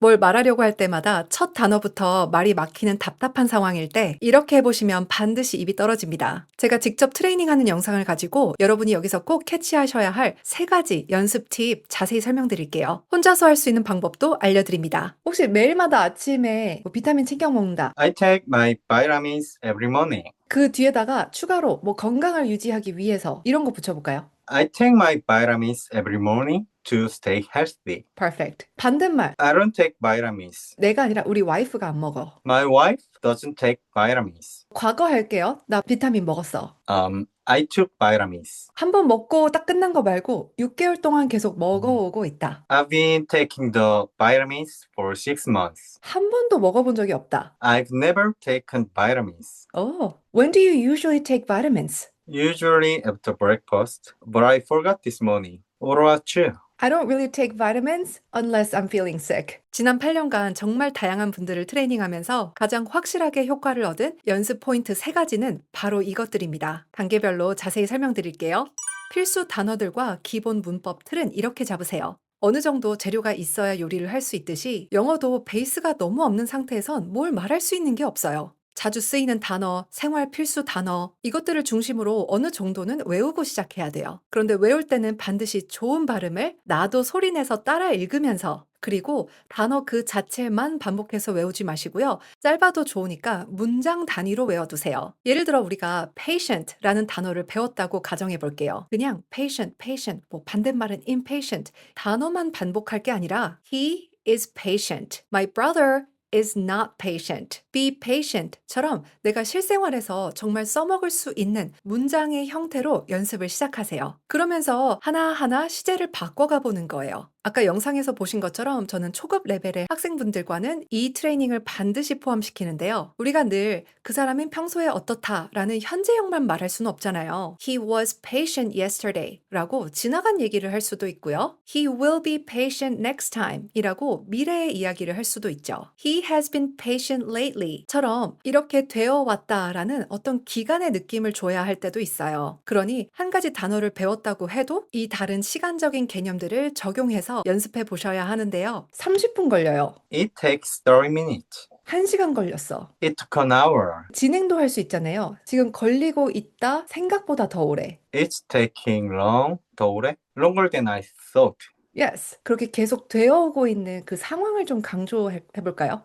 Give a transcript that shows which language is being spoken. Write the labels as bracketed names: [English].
[Korean] 뭘 말하려고 할 때마다 첫 단어부터 말이 막히는 답답한 상황일 때 이렇게 해보시면 반드시 입이 떨어집니다. 제가 직접 트레이닝하는 영상을 가지고 여러분이 여기서 꼭 캐치하셔야 할 3가지 연습 팁 자세히 설명드릴게요. 혼자서 할 수 있는 방법도 알려드립니다. 혹시 매일마다 아침에 비타민 챙겨 먹는다. [English] I take my vitamins every morning. [Korean] 그 뒤에다가 추가로 건강을 유지하기 위해서 이런 거 붙여볼까요? [English] I take my vitamins every morning to stay healthy. Perfect. [Korean] 반대말. [English] I don't take vitamins. [Korean] 내가 아니라 우리 와이프가 안 먹어. [English] My wife doesn't take vitamins. [Korean] 과거 할게요. 나 비타민 먹었어. [English] I took vitamins. [Korean] 한 번 먹고 딱 끝난 거 말고 6개월 동안 계속 먹어오고 있다. [English] I've been taking the vitamins for 6 months. [Korean] 한 번도 먹어본 적이 없다. [English] I've never taken vitamins. Oh, when do you usually take vitamins? Usually after breakfast, but I forgot this morning. What about you? I don't really take vitamins unless I'm feeling sick. [Korean] 지난 8년간 정말 다양한 분들을 트레이닝하면서 가장 확실하게 효과를 얻은 연습 포인트 3가지는 바로 이것들입니다. 단계별로 자세히 설명드릴게요. 필수 단어들과 기본 문법 틀은 이렇게 잡으세요. 어느 정도 재료가 있어야 요리를 할 수 있듯이 영어도 베이스가 너무 없는 상태에선 뭘 말할 수 있는 게 없어요. 자주 쓰이는 단어, 생활 필수 단어, 이것들을 중심으로 어느 정도는 외우고 시작해야 돼요. 그런데 외울 때는 반드시 좋은 발음을 나도 소리내서 따라 읽으면서 그리고 단어 그 자체만 반복해서 외우지 마시고요. 짧아도 좋으니까 문장 단위로 외워두세요. 예를 들어 우리가 patient라는 단어를 배웠다고 가정해 볼게요. 그냥 patient, 반대말은 impatient. 단어만 반복할 게 아니라 [English] he is patient. My brother is not patient. Be patient [Korean] 처럼 내가 실생활에서 정말 써먹을 수 있는 문장의 형태로 연습을 시작하세요. 그러면서 하나하나 시제를 바꿔가 보는 거예요. 아까 영상에서 보신 것처럼 저는 초급 레벨의 학생분들과는 이 트레이닝을 반드시 포함시키는데요. 우리가 늘 그 사람은 평소에 어떻다라는 현재형만 말할 수는 없잖아요. [English] He was patient yesterday [Korean] 라고 지나간 얘기를 할 수도 있고요. [English] He will be patient next time [Korean] 이라고 미래의 이야기를 할 수도 있죠. [English] He has been patient lately [Korean] 처럼 이렇게 되어 왔다라는 어떤 기간의 느낌을 줘야 할 때도 있어요. 그러니 한 가지 단어를 배웠다고 해도 이 다른 시간적인 개념들을 적용해서 연습해 보셔야 하는데요. 30분 걸려요. [English] It takes 30 minutes. [Korean] 1시간 걸렸어. [English] It took an hour. [Korean] 진행도 할 수 있잖아요. 지금 걸리고 있다 생각보다 더 오래. [English] It's taking long, [Korean] 더 오래? [English] Longer than I thought. Yes. [Korean] 그렇게 계속 되어오고 있는 그 상황을 좀 강조해 볼까요?